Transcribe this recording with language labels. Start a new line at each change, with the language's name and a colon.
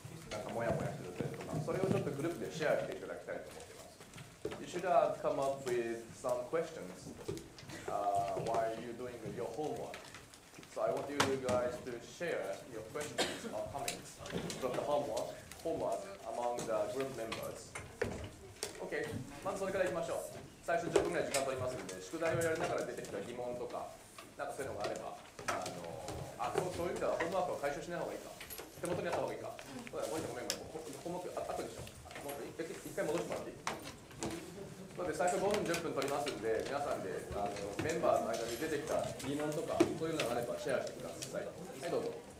Japanese: なんかモヤモヤする点とか、それをちょっとグループでシェアしていただきたいと思っています。
English: You should come up with some questions while you're doing your homework. So I want you guys to share your questions or comments from the homework among the group members.
Japanese: OK、まずそれからいきましょう。最初10分ぐらい時間取りますので、宿題をやりながら出てきた疑問とか、なんかそういうのがあれば、そういう意味ではホームワークは解消しない方がいいか、手元にやった方がいいか、ごめん、ホームワーク後でしょ。もう一回戻してもらっていい？なので最初5分10分取りますんで、皆さんでメンバーの間に出てきた疑問とか、そういうのがあればシェアしてください。はい、どうぞ。